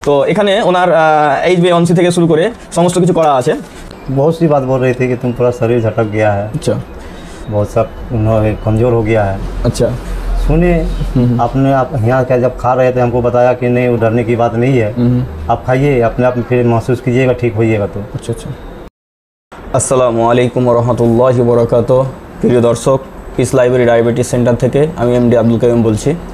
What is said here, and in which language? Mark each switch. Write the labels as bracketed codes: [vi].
[bn] তো এখানে ওনার HbA1c থেকে শুরু করে समस्त কিছু করা আছে। [hi] बहुत सी बात बोल रही थी कि तुम पूरा शरीर झटक गया है, अच्छा बहुत सब कमज़ोर हो गया है। अच्छा सुनिए, आपने आप यहाँ क्या जब खा रहे थे हमको बताया कि नहीं वो डरने की बात नहीं है, आप खाइए अपने आप में फिर महसूस कीजिएगा ठीक होइएगा। तो अच्छा अच्छा। [bn] আসসালামু আলাইকুম ওয়া রাহমাতুল্লাহি ওয়া বারাকাতুহু। প্রিয় দর্শক, পিস লাইব্রেরি ডায়াবেটিস সেন্টার থেকে আমি এমডি আব্দুল কাইয়ুম বলছি।